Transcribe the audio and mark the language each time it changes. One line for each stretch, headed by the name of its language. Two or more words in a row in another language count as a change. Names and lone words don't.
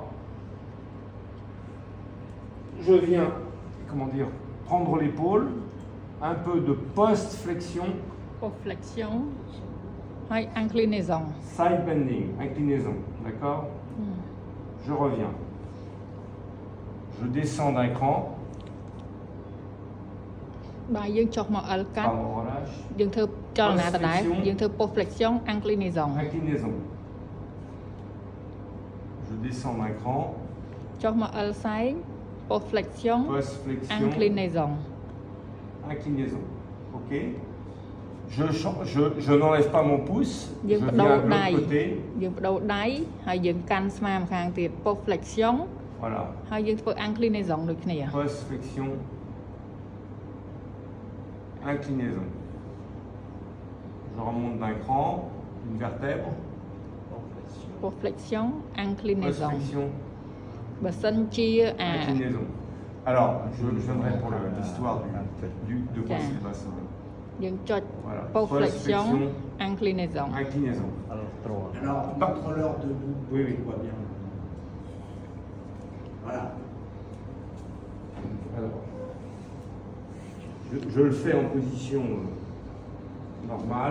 French: Je viens, comment dire, prendre l'épaule, un peu de post-flexion, flexion ហើយ inclinaison
English: side bending,
French: inclinaison, d'accord? Je reviens. Je descends d'un cran.
Khmer: បាទយើងចុះមក L កាត់
French: Pardon, relâche.
Khmer: យើងធ្វើចលនាដដែល
French: Post-flexion.
Khmer: យើងធ្វើ
French: post flexion inclinaison Inclinaison. Je descends d'un cran.
Khmer: ចុះមក L សែង
French: post flexion Post-flexion. inclinaison Inclinaison. Ok. Je n'enlève pas mon pouce. Je
Khmer: យើងប
French: viens
Khmer: ដូរ
French: de
Khmer: ដៃ
French: l'autre côté.
Khmer: យើងបដូរដៃហើយយើងកាន់ស្មាម្ខាងទៀត
French: post flexion Voilà.
Khmer: ហើយយើងធ្វើ inclinaison ដូចគ្នា
French: Post-flexion. Inclinaison. Je remonte d'un cran. Une vertèbre. post flexion inclinaison Post-flexion.
Khmer: បើសិនជាអា
French: Inclinaison. Alors, je viendrai pour l'histoire de quoi Tiens. c'est le bassin.
Khmer: យើងចុច
French: Voilà. post flexion Post-flexion. inclinaison Inclinaison. Alors, Bah. contrôleur debout, Oui, oui. tu vois bien. Voilà. Alors, je le fais en position normale.